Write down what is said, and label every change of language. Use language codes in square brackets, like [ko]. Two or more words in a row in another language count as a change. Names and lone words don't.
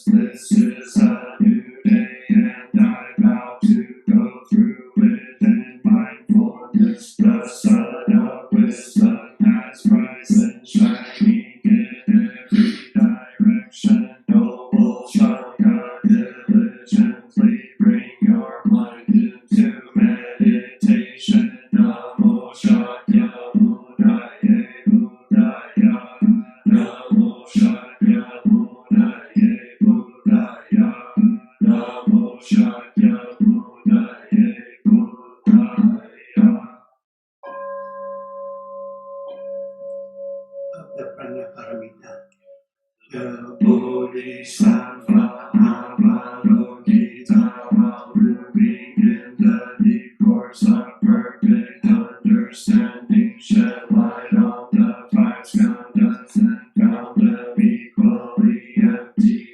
[en] This is a new day, and I vow to go through it in mindfulness. The sun of wisdom has risen, shining in every direction. Noble Shaka, diligently bring your mind into meditation. [sa] Namo Shakyamuni Buddhaya. Namo Shakyamuni Buddhaya. Namo Shakyamuni Buddhaya. [en] of the Pranaparamita. The Bodhisattva Avalokitara, moving in the deep course of perfect understanding, shed light on the five skandhas and found them equally empty.